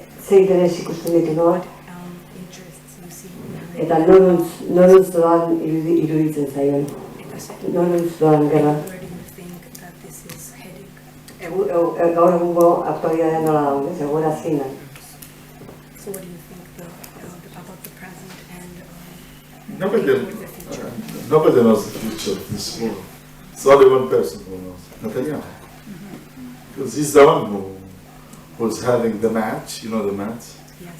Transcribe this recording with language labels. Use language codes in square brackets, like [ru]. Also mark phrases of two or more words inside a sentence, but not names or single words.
[eu] Ze interes ikusten ditu nola? Eta noruntz doan iruditzen zaion. Noruntz doan gerra. Gaur egungo aktualitatea nola dago, egoera zein da. [en] Nobody knows the future of this world. It's only one person who knows, Netanyahu. Because he's the one who's having the match, the match, yes.